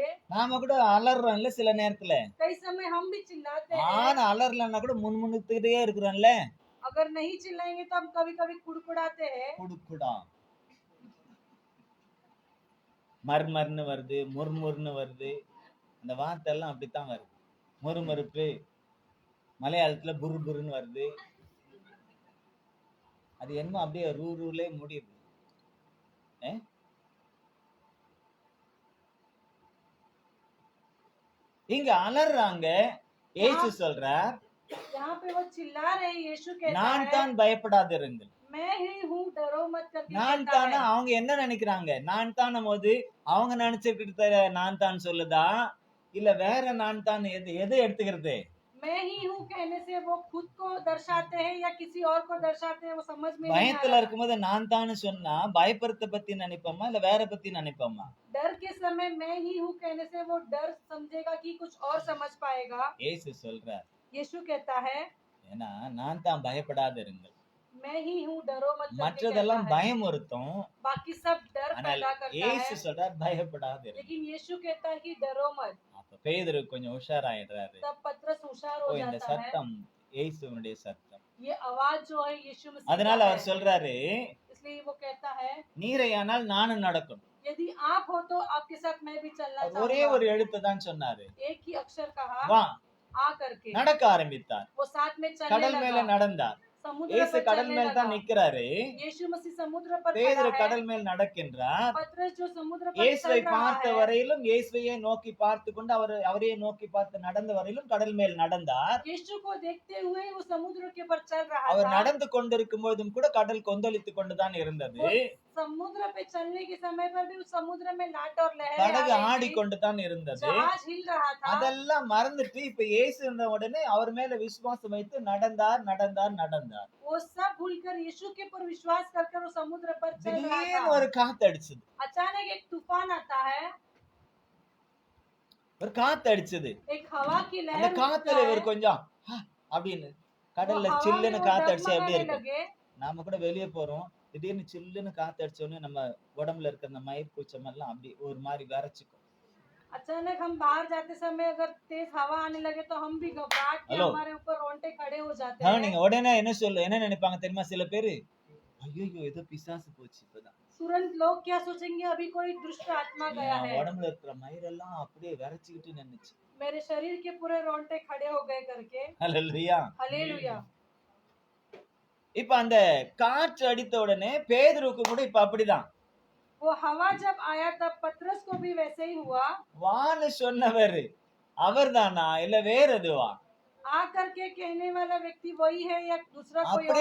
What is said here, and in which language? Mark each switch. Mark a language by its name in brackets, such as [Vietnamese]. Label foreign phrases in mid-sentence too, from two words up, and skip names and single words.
[Tamil] நாம கூட அலறோம் இல்ல சில நேரத்துல. [Hindi] कई समय हम भी चिल्लाते हैं। [Tamil] ஆன அலறலன்னா கூட முன்முணுத்துக்கிட்டே இருக்கிறோம்ல. [Hindi] अगर नहीं चिल्लाएंगे तो हम कभी कभी कुड़कुड़ाते हैं। [Tamil] குடுக்குடா, மர்மர்னு வருது, முர்முர்னு வருது. அந்த வார்த்தை எல்லாம் அப்படித்தான் வருது. முறுமுறுப்பு, மலையாளத்துல புருபுருன்னு வருது. அது என்னமோ அப்படியே ரூலே முடியுது. இங்க அலறாங்க. ஏசு சொல்றார், [Hindi] यहाँ पे वो चिल्ला रहे हैं। यीशु कहता [Tamil] நான் [Hindi] है [Tamil] தான் பயப்படாதிருங்கள். [Hindi] मैं ही हूँ, डरो मत करके [Tamil] நான் [Hindi] कहता [Tamil] தானே. [Hindi] है। [Tamil] அவங்க என்ன நினைக்கிறாங்க? நான் தானும் போது அவங்க நினைச்சுக்கிட்டு நான் தான் சொல்லுதா, இல்ல வேற நான் தான் எது எடுத்துக்கிறது? [Hindi] मैं ही हूँ कहने से वो खुद को दर्शाते हैं या किसी और को दर्शाते हैं, वो समझ में नहीं आ [Tamil] பயத்துல [Hindi] रहा। [Tamil] இருக்கும்போது நான் தான்னு சொன்னா பயப்படுறத பத்தி நினைப்போமா இல்ல வேற பத்தி நினைப்போமா? [Hindi] डर के समय मैं ही हूँ कहने से वो डर समझेगा कि कुछ और समझ पाएगा। [Tamil] ஏசு சொல்றார், [Hindi] यीशु कहता है [Tamil] ஏன்னா நான் தான் பயப்படாதிருங்கள். [Hindi] मैं ही हूँ, डरो मत करके [Tamil] மற்றதெல்லாம் [Hindi] कहता है। [Tamil] பயமுறுத்தும். [Hindi] बाकी सब डर [Tamil] ஆனால் [Hindi] पैदा करता [Tamil] ஏசு [Hindi] है, [Tamil] சொல்றார் பயப்படாதிருங்கள். [Hindi] लेकिन यीशु कहता है कि डरो मत। [Tamil] அப்ப பேதுரு கொஞ்சம் உஷாராயிடுறாரு. [Hindi] तब पतरस होशियार [Tamil] ஓ, [Hindi] हो [Tamil] இந்த [Hindi] जाता है। [Tamil] சத்தம் இயேசுவினுடைய சத்தம். [Hindi] ये आवाज जो है यीशु मसीह [Tamil] அதனால [Hindi] का [Tamil] அவர் [Hindi] है। [Tamil] சொல்றாரு, [Hindi] इसलिए वो कहता है [Tamil] நீரையானால் நானும் நடக்கும். [Hindi] यदि आप हो तो आपके साथ मैं भी चलना [Tamil] அவர் ஒரே [Hindi] चाहूंगा। [Tamil] ஒரு எழுத்து தான் சொன்னாரு, [Hindi] एक ही अक्षर कहा, [Tamil] வா. [Hindi] आ करके [Tamil] நடக்க ஆரம்பித்தார். [Hindi] वो साथ में चलने [Tamil] கடல் மேல [Hindi] लगा। [Tamil] நடந்தார். [Hindi] समुद्र [Tamil] இயேசு [Hindi] पर [Tamil] கடல் [Hindi] चलने [Tamil] மேல் தான் [Hindi] लगा। [Tamil] நிக்கிறாரு, [Hindi] यीशु मसीह समुद्र पर खड़ा [Tamil] பேதுரு [Hindi] है। [Tamil] கடல் மேல் நடக்கின்றார். [Hindi] पतरस जो समुद्र पर [Tamil] இயேசுவை [Hindi] चल रहा [Tamil] பார்த்த [Hindi] है, [Tamil] வரையிலும் இயேசுவையே நோக்கி பார்த்து கொண்டு அவரையே நோக்கி பார்த்து நடந்த வரையிலும் கடல் மேல் நடந்தார். [Hindi] यीशु को देखते हुए वो समुद्र के ऊपर चल रहा [Tamil] அவர் [Hindi] था। [Tamil] நடந்து கொண்டிருக்கும் போதும் கூட கடல் கொந்தளித்துக் கொண்டுதான் இருந்தது. [Hindi] वो समुद्र पे चलने के समय पर भी उस समुद्र में लाट और लहरें आ [Tamil] படகு [Hindi] रही थी। [Tamil] ஆடிக்கொண்டுதான் இருந்தது. [Hindi] जहाज हिल रहा था। [Tamil] அதெல்லாம் மறந்துட்டு இப்ப இயேசு இருந்த உடனே அவர் மேல விசுவாசம் வைத்து நடந்தார் நடந்தார் நடந்தார். [Hindi] वो सब भूलकर यीशु के ऊपर विश्वास कर वो समुद्र पर चल रहा [Tamil] திடீர்னு [Hindi] था। [Tamil] ஒரு காத்தடிச்சது, [Hindi] अचानक एक तूफान आता है, [Tamil] ஒரு காத்தடிச்சது. [Hindi] एक हवा की [Tamil] அந்த [Hindi] लहर उठता [Tamil] காத்துல [Hindi] है। [Tamil] இவர் கொஞ்சம் அப்படின்னு [Hindi] वो [Tamil] கடல்ல [Hindi] हवा में [Tamil] சில்லுன்னு [Hindi] वो [Tamil] காத்தடிச்சா எப்படி [Hindi] डगमगाने [Tamil] இருக்கும்? [Hindi] लगे। நாம கூட வெளியே போறோம், திடீர்னு சில்லுன்னு காத்தடிச்ச உடனே நம்ம உடம்புல இருக்கிற அந்த மயிர் கூச்சம் எல்லாம் அப்படி ஒரு மாதிரி விரைச்சுக்கும். अचानक हम बाहर जाते समय अगर तेज हवा आने लगे तो हम भी घबराहट के हेलो। हमारे ऊपर रोंगटे खड़े हो जाते [Tamil] ஆனா [Hindi] हैं। [Tamil] நீங்க உடனே என்ன நினைப்பாங்க தெரியுமா? சில பேரு ஐயோ ஏதோ பிசாசு போச்சு இப்பதான், [Hindi] तुरंत लोग क्या सोचेंगे, अभी कोई दुष्ट आत्मा गया [Tamil] என் [Hindi] है, [Tamil] உடம்புல இருக்கிற மயிரெல்லாம் அப்படியே விரைச்சுக்கிட்டு நின்னுச்சு. [Hindi] मेरे शरीर के पूरे रोंगटे खड़े हो गए करके। [Tamil] அல்லேலூயா. [Hindi] हालेलुया। [Tamil] இப்ப அந்த காற்று அடித்த உடனே பேதுருக்கு கூட இப்ப அப்படிதான். [Hindi] वो हवा जब आया तब पतरस को भी वैसे ही हुआ। [Tamil] வான்னு சொன்னவர் அவர்தானா இல்ல வேற எதுவா [Hindi] आकर के कहने वाला व्यक्ति वही है या दूसरा कोई और